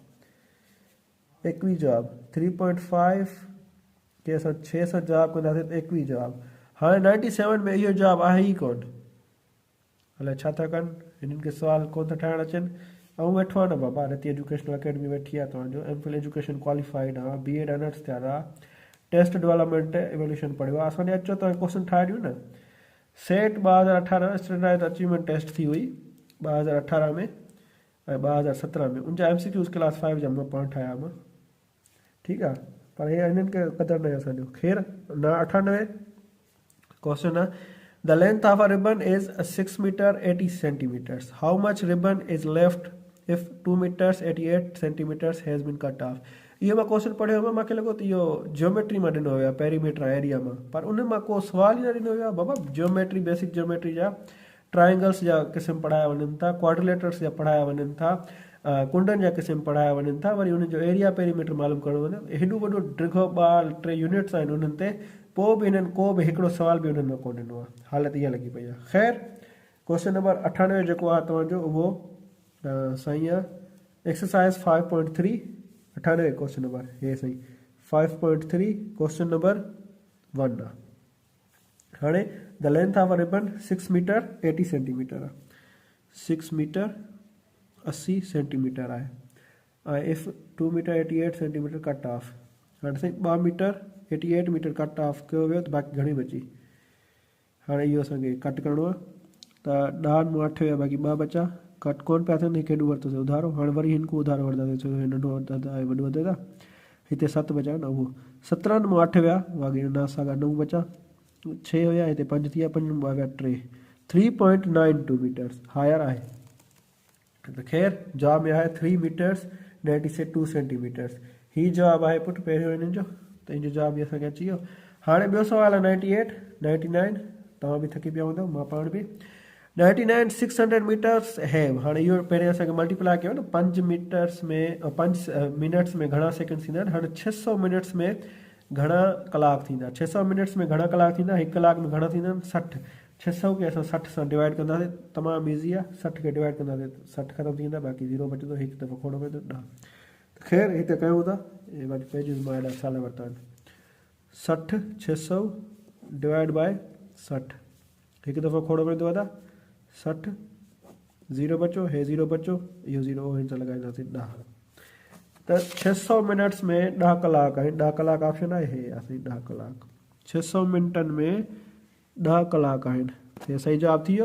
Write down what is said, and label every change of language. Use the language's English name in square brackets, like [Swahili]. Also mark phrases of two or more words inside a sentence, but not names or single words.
[Sindhi] 21 जवाबु 3.5 खे असां 6 सां जवाबु कंदासीं त 21 जवाबु हाणे 97 में इहो जवाबु आहे ई कोन अलाए छा था कनि हिननि खे सुवाल कोन था ठाहिणु अचनि ऐं वेठो आहे न बाबा रती एजुकेशनल अकेडमी वेठी आहे तव्हांजो [English] MPhil education qualified [Sindhi] आहे [English] BEd Honours [Sindhi] थियल आहे [English] test development evolution [Sindhi] पढ़ियो आहे असांखे अचो तव्हां क्वेश्चन ठाहे ॾियूं न सेट 2018 [English] standard achievement test [Sindhi] थी हुई 2018 में ऐं 2017 में उनजा MCQs क्लास 5 जा मां पाण ठाहिया मां ठीकु आहे पर हे हिननि खे क़दुरु न आहे असांजो ख़ैर 98 क्वेश्चन आहे [English] The length of a ribbon is 6 meter 80 centimeters. How much ribbon is left if 2 meters 88 centimeters has been cut off? [Sindhi] इहो मां क्वेश्चन पढ़ियो हुयो मूंखे लॻो त इहो जियोमेट्री मां ॾिनो हुयो [English] perimeter area [Sindhi] मां पर उन मां को सुवाल ई न ॾिनो हुयो बाबा [English] geometry basic geometry [Sindhi] जा ट्रायंगल्स जा क़िस्म पढ़ाया वञनि था क्वाड्रिलेटर्स जा पढ़ाया वञनि था कुंडनि जा क़िस्म पढ़ाया वञनि था वरी उन्हनि जो [English] area perimeter [Sindhi] मालूम करणो वञे हेॾो वॾो डिघो ॿार 3 यूनिट्स आहिनि उन्हनि ते पोइ बि हिननि को बि हिकिड़ो सुवाल बि उन्हनि मां कोन ॾिनो आहे हालति इहा लॻी पई आहे ख़ैर [English] question number [Sindhi] 98 जेको आहे तव्हांजो उहो साईं आहे एक्सरसाइज 5.3 98 [English] question number [Sindhi] हे साईं 5.3 [English] question number [Sindhi] 1 आहे हाणे [English] the length of a ribbon [Sindhi] 6 मीटर 80 सेंटीमीटर आहे 6 मीटर 80 सेंटीमीटर आहे ऐं [English] if 2 meter 88 centimeter cut off [Sindhi] हाणे साईं 2 मीटर 88 [English] meter cut off [Sindhi] कयो वियो त बाक़ी घणी बची हाणे इहो असांखे कट करिणो आहे त 10 में 8 विया बाक़ी 2 बचा कट कोन पिया थियनि हिकु हेॾो वरितोसीं उधारो हाणे वरी हिन को उधारो वठंदासीं छो जो नंढो वठंदा वॾो वधे था हिते 7 बचा न उहो 17 में 8 विया बाक़ी 9 साॻा 9 बचा 6 हुया हिते 5 थी विया 5 में 2 विया 3 3.92 [English] meters higher [Sindhi] आहे त ख़ैर जवाब में आहे 3 [English] meters 92 centimeters [Sindhi] ही जवाब आहे पुट पहिरियों हिननि जो त हिन जो जवाब बि असांखे अची वियो हाणे ॿियो सुवाल आहे 98 99 तव्हां बि थकी पिया हूंदव मां पाण बि 99 600 मीटर्स है। हाणे इहो पहिरियों असांखे मल्टीप्लाई कयो न 5 मीटर्स में 5 मिनट्स में घणा सेकेंड थींदा आहिनि। हाणे 600 मिनट्स में घणा कलाक थींदा 600 मिनट्स में घणा कलाक थींदा 1 कलाक में घणा थींदा 60 600 खे असां 60 सां डिवाइड कंदासीं तमामु ईज़ी आहे 60 खे डिवाइड कंदासीं 60 ख़तमु थी वेंदा बाक़ी 0 बचंदो हिकु दफ़ो खोड़ो पवंदो 10 ख़ैर हिते कयूं था हे वरी पेजिस मां हेॾा साल वरिता आहिनि 60 600 [English] divide by [Sindhi] 60 हिकु दफ़ो खोड़ो पवंदो वॾा 60 0 बचो हे 0 बचो इहो 0 हिन सां लॻाईंदासीं 10 तो 600 मिनट्स में 10 कलाक आहिनि 10 कलाक ऑप्शन आहे हे असीं 10 कलाक 600 मिनटनि में 10 कलाक आहिनि हे सही जवाब थी वियो।